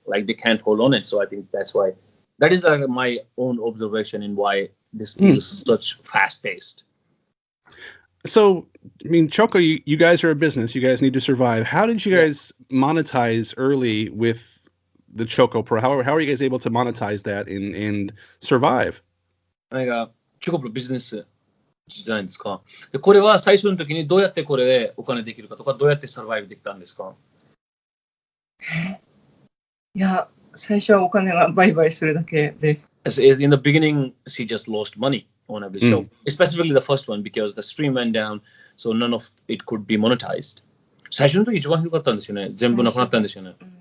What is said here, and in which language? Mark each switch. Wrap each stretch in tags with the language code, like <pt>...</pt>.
<en>Like they can't hold on it. So I think that's why that is like my own observation in why this feels such fast paced. So I mean, Choco, you guys are a business. You guys need to survive. How did you guys monetize early with the ChocOpro? How are you guys able to monetize that and survive?</en> <ja>なんかChocOproビジネスじゃないですか。でこれは最初の時にどうやってこれでお金できるかとかどうやってサバイブできたんですか？いや、最初はお金が売買するだけで。</ja> <en>In the beginning, she just lost money on every show, specifically the first one because the stream went down, so none of it could be monetized.</en> <ja>最初の時一番ひどかったんですよね。全部なくなったんですよね。</ja>